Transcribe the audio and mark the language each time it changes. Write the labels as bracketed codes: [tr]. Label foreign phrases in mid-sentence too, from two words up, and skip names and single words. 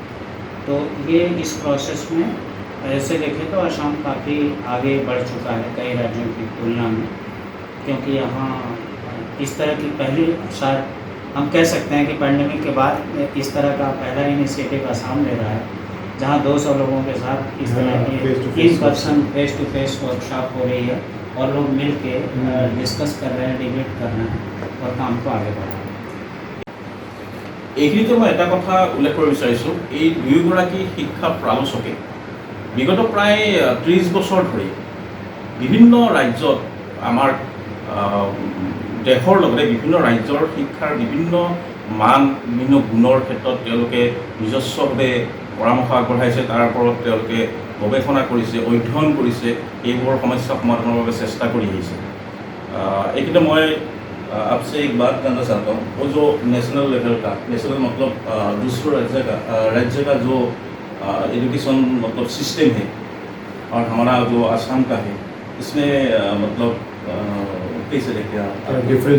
[hi] तो ये इस प्रोसेस में ऐसे देखें तो असम काफ़ी आगे बढ़ चुका है कई राज्यों की तुलना में, क्योंकि यहाँ इस तरह की पहली शायद हम कह सकते हैं कि पैंडेमिक के बाद इस तरह का पहला इनिशिएटिव असम ले रहा है, जहाँ 200 लोगों के साथ इस तरह की [en] in person face to face workshop [hi] हो रही है और लोग मिल के डिस्कस कर रहे हैं, डिबेट कर रहे हैं और काम को आगे बढ़ा रहे हैं। [as] এইখিনিতে মই এটা কথা উল্লেখ কৰিব বিচাৰিছোঁ, এই দুয়োগৰাকী শিক্ষা প্ৰালোচকে বিগত প্ৰায় 30 বছৰ ধৰি বিভিন্ন ৰাজ্যত আমাৰ দেশৰ লগতে বিভিন্ন ৰাজ্যৰ শিক্ষাৰ বিভিন্ন মান, বিভিন্ন গুণৰ ক্ষেত্ৰত তেওঁলোকে নিজস্বভাৱে পৰামৰ্শ আগবঢ়াইছে, তাৰ ওপৰত তেওঁলোকে গৱেষণা কৰিছে, অধ্যয়ন কৰিছে, এইবোৰৰ সমস্যা সমাধানৰ বাবে চেষ্টা কৰি আহিছে। এইখিনিতে মই [hi] आपसे एक बात जानना चाहता हूँ, वो जो [en] national level [hi] का, नेशनल मतलब दूसरे राज्य का जो एजुकेशन मतलब सिस्टम है और हमारा जो आसाम का है, इसमें मतलब कैसे देखते हैं डिफरेंस